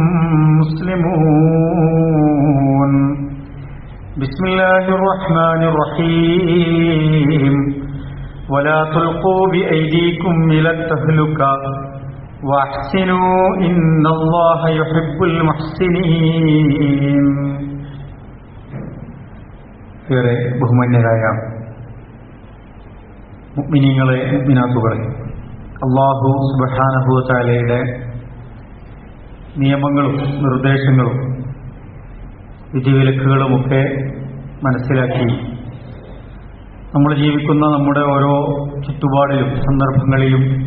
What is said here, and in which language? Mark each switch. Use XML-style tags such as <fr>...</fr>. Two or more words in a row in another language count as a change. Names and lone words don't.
<ar>مسلمون بسم الله الرحمن الرحيم ولا تلقوا بأيديكم إلى التهلكة وأحسنوا إن الله يحب المحسنين.</ar> <ml>ഏറെ ബഹുമാന്യരായ മുഅ്മിനീങ്ങളെ മുഅ്മിനാത്തുകളെ,</ml> <ar>الله سبحانه وتعالى</ar> <ml>നിയമങ്ങളും നിർദ്ദേശങ്ങളും വിധിവിലക്കുകളുമൊക്കെ മനസ്സിലാക്കി നമ്മൾ ജീവിക്കുന്ന നമ്മുടെ ഓരോ ചുറ്റുപാടിലും സന്ദർഭങ്ങളിലും</ml>